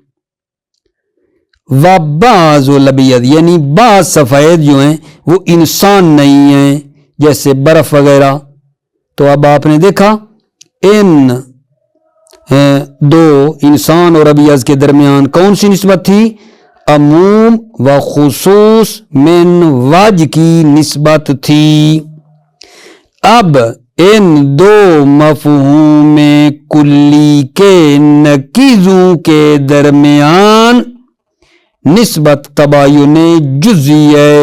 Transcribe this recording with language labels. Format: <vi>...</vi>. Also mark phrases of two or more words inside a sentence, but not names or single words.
<ar>وبعض الابیض،</ar> <ur>یعنی بعض سفید جو ہیں وہ انسان نہیں ہیں، جیسے برف وغیرہ۔ تو اب آپ نے دیکھا ان دو انسان اور ابیض کے درمیان کون سی نسبت تھی؟ عموم و خصوص من وجہ کی نسبت تھی۔ اب ان دو مفہوم کلی کے نقیضوں کے درمیان نسبت تباین جزئی ہے۔</ur>